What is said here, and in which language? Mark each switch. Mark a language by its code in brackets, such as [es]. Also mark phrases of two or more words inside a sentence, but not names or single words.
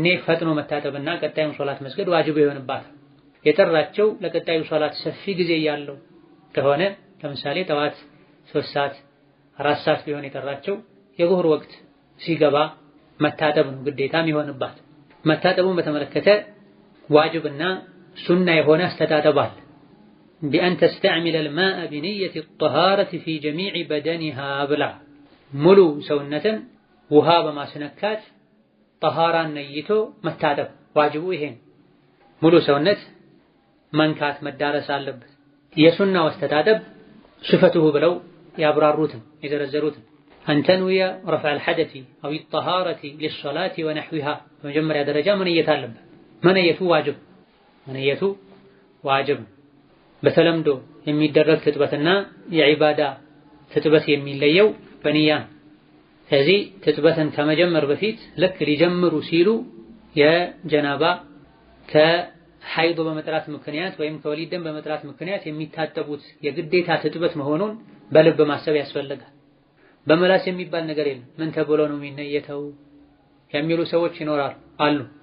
[am] ፈጥኖ መታጠብና ቀጣዩን ሶላት መስገድ ዋጅብ ይሆንባታል። የጠራቸው ለቀጣዩ ሶላት ሰፊ ጊዜ ያለው ከሆነ ለምሳሌ ጠዋት 3 ሰዓት 4 ሰዓት ቢሆን የጠራቸው የዙህር ወቅት ሲገባ መታጠብ ነው ግዴታም ይሆንባት። መታጠቡን በተመለከተ ዋጅብና ሱና የሆነ አስተጣጠብ አለ። [ar] بأن تستعمل الماء بنية الطهارة في جميع بدنها [am] ብላ ሙሉ ሰውነትን ውሃ በማስነካት ጠሃራን ነይቶ መታጠብ ዋጅቡ ይሄን ሙሉ ሰውነት መንካት መዳረስ አለበት። የሱናው አስተጣጠብ صفته ብለው ያብራሩትን የዘረዘሩትን [ar] أن تنوي رفع الحدث أو الطهارة للصلاة ونحوها [am] በመጀመሪያ ደረጃ መነየት አለበት። መነየቱ ዋጅብ በተለምዶ የሚደረግ ትጥበትና የዒባዳ ትጥበት የሚለየው በንያ። ስለዚህ ትጥበትን ከመጀመር በፊት ልክ ሊጀምሩ ሲሉ የጀናባ ከሐይድ በመጥራት ምክንያት ወይም ከወሊድ ደም በመጥራት ምክንያት የሚታጠቡት የግዴታ ትጥበት መሆኑን በልብ ማሰብ ያስፈልጋል። በመላስ የሚባል ነገር የለም። ምን ተብሎ ነው የሚነየተው የሚሉ ሰዎች አሉ።